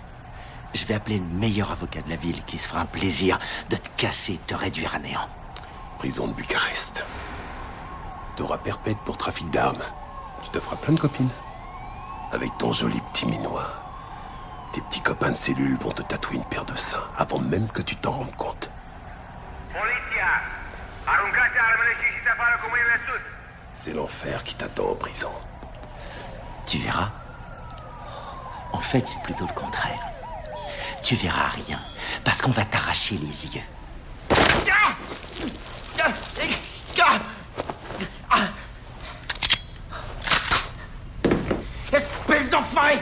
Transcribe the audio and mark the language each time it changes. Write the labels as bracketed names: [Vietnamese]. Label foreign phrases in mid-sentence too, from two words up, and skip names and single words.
[French] Je vais appeler le meilleur avocat de la ville qui se fera un plaisir de te casser et de te réduire à néant. Prison de Bucarest. T'auras perpète pour trafic d'armes. Tu te feras plein de copines. Avec ton joli petit minois. Tes petits copains de cellule vont te tatouer une paire de seins avant même que tu t'en rendes compte. [Romanian] Poliția! Aruncați armele și ieșiți afară cu mâinile sus! [French] C'est l'enfer qui t'attend en prison. Tu verras. En fait, c'est plutôt le contraire. Tu verras rien, parce qu'on va t'arracher les yeux. Espèce d'enfoiré!